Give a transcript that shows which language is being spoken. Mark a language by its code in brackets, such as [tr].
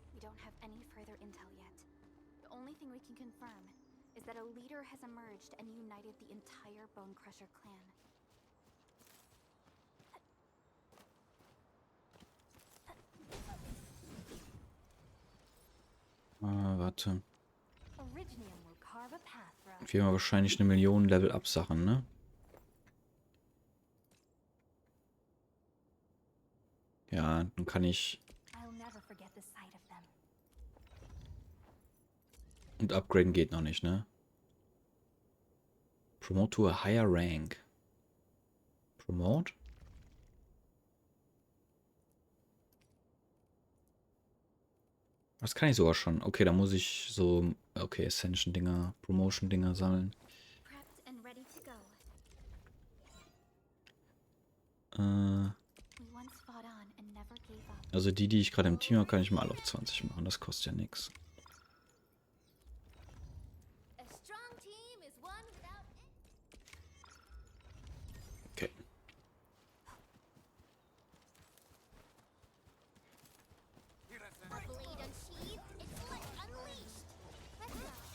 [en] We don't have any further intel yet. The only thing we can confirm is that a leader has emerged and united the entire Bone Crusher clan. [de] Warte. [en] Originium will carve a path for us. [de] Wir haben wahrscheinlich eine Million Level-Up-Sachen, ne? Ja, dann kann ich... [en] I'll never forget the sight of them. [de] Und upgraden geht noch nicht, ne? [en] Promote to a higher rank. Promote? [de] Das kann ich sogar schon. Okay, da muss ich so... Okay, Ascension-Dinger, Promotion-Dinger sammeln. [en] Prepped and ready to go. We once fought on and never gave up. [de] Also die ich gerade im Team habe, kann ich mal alle auf 20 machen. Das kostet ja nichts. [en] A strong team is one without Okay. a blade unsheathed. It's like unleashed. Let's go.